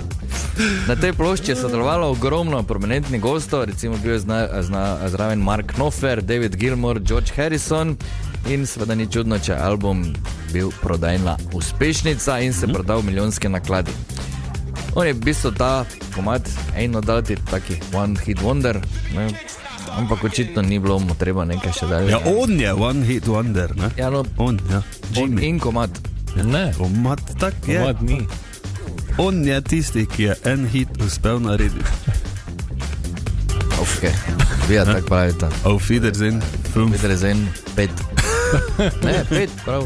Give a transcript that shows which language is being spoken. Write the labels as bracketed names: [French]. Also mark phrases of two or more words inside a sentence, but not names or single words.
[Slovenian] Na tej plošči je sodelovalo ogromno prominentnih gostov, recimo bil je zraven Mark Knopfler, David Gilmour, George Harrison in seveda ni čudno, če je album bil prodajna uspešnica in se prodal milijonske nakladi. On je v bistvu ta komad Ain't No Doubt, taki [English] one hit wonder, [Slovenian] ne? Ampak očitno ni bilo mu treba nekaj še dalje. Ja, on je [English] one hit wonder, [Slovenian] ne? Ja, no, on, ja. On in komad. Ne, komad tak je. Komad ni. On je tisti, ki je en hit uspel narediti. Ok, vi ja tak pravite. [German] Auf Wiedersehen [Slovenian] 5. Ne, 5, prav.